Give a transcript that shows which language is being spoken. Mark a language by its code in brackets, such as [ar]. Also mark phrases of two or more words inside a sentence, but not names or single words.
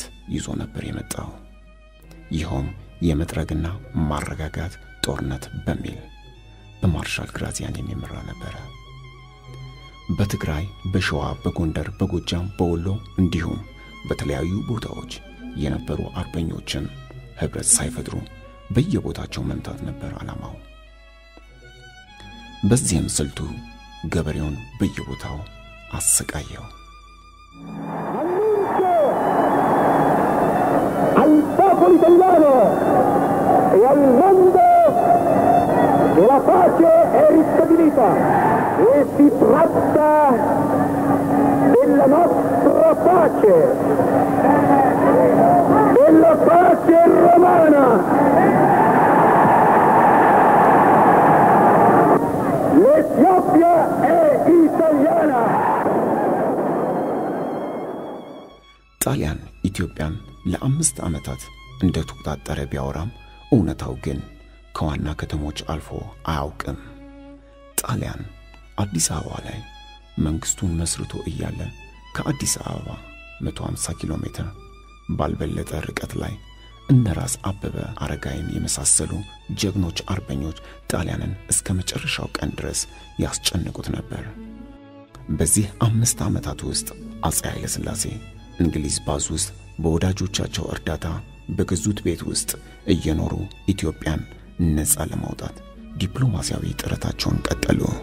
[am] ይዞ ነበር የመጣው። ይኸውም የመጥረግና ማረጋጋት ጦርነት በሚል በማርሻል ግራዚያን የሚመራ ነበር። በትግራይ፣ በሸዋ፣ በጎንደር፣ በጎጃም፣ በወሎ እንዲሁም በተለያዩ ቦታዎች የነበሩ አርበኞችን ህብረት ሳይፈጥሩ በየቦታቸው መምታት ነበር ዓላማው። በዚህም ስልቱ ገበሬውን በየቦታው አሰቃየው። [it] al popolo italiano e al mondo che la pace è ristabilita e si tratta della nostra pace, della pace romana. L'Etiopia è italiana. [am] ጣሊያን ኢትዮጵያን ለአምስት ዓመታት እንደተቆጣጠረ ቢያወራም እውነታው ግን ከዋና ከተሞች አልፎ አያውቅም። ጣሊያን አዲስ አበባ ላይ መንግስቱን መስርቶ እያለ ከአዲስ አበባ 150 ኪሎ ሜትር ባልበለጠ ርቀት ላይ እነራስ አበበ አረጋይን የመሳሰሉ ጀግኖች አርበኞች ጣሊያንን እስከ መጨረሻው ቀን ድረስ ያስጨንቁት ነበር። በዚህ 5 ዓመታት ውስጥ አፄ ኃይለ ሥላሴ እንግሊዝ ባዝ ውስጥ በወዳጆቻቸው እርዳታ በገዙት ቤት ውስጥ እየኖሩ ኢትዮጵያን ነፃ ለማውጣት ዲፕሎማሲያዊ ጥረታቸውን ቀጠሉ።